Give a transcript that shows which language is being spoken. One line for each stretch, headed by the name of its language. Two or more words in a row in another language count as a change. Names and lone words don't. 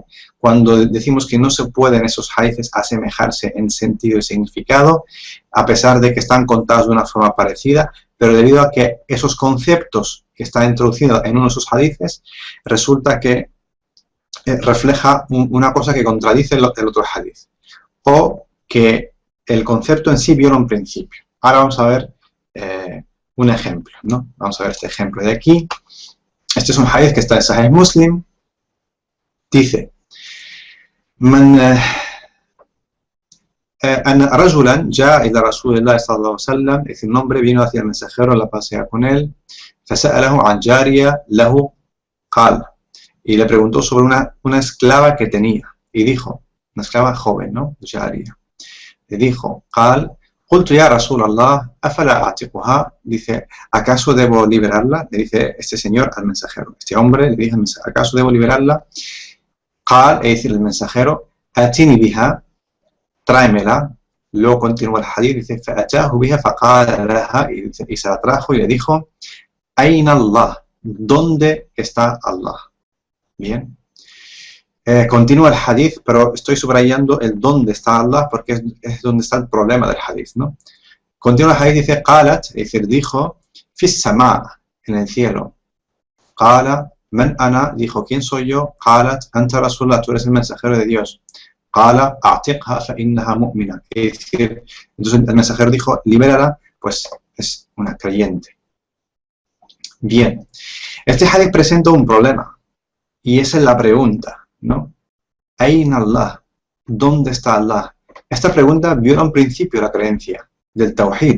Spanish: Cuando decimos que no se pueden esos hadithes asemejarse en sentido y significado, a pesar de que están contados de una forma parecida, pero debido a que esos conceptos que están introducidos en uno de esos hadithes, resulta que refleja una cosa que contradice el otro hadith, o que el concepto en sí viola un principio. Ahora vamos a ver un ejemplo, ¿no? Vamos a ver este ejemplo de aquí. Este es un hadith que está en Sahih Muslim. Dice:
Arabic: أن رجلا جاء إلى رسول الله صلى الله عليه وسلم,
Spanish: es decir, un hombre vino hacia el mensajero, la pasea con él,
Arabic: فسأله عن جارية له قال,
Spanish: y le preguntó sobre una esclava que tenía, y dijo, una esclava joven, ¿no? Jariya. Le dijo,
Arabic: قال, قلت يا رسول الله أفلا أعتقها,
Spanish: dice, ¿acaso debo liberarla? Le dice este señor al mensajero, este hombre le dice al mensajero, ¿acaso debo liberarla? قال, es decir, el mensajero,
Arabic: أتيني بها,
Spanish: tráemela. Luego continúa el hadith, dice,
Arabic: فأتاه بها فقال لها,
Spanish: y se la trajo y le dijo,
Arabic: أين الله,
Spanish: ¿dónde está Allah? Bien. Continúa el hadith, pero estoy subrayando el dónde está Allah porque es donde está el problema del hadith, ¿no? Continúa el hadith, dice, قالت, es decir, dijo,
Arabic: في السماء,
Spanish: en el cielo.
Arabic: قال, من أنا,
Spanish: dijo, ¿quién soy yo?
Arabic: قالت, أنت رسول الله,
Spanish: tú eres el mensajero de Dios.
Arabic: قال, أعتقها فإنها مؤمنة.
Spanish: Es decir, entonces el mensajero dijo, libérala, pues es una creyente. Bien. Este hadith presenta un problema. Y esa es la pregunta, ¿no?
Arabic: ¿أين الله?
Spanish: ¿Dónde está Allah? Esta pregunta viola un principio de la creencia, del Tawhid.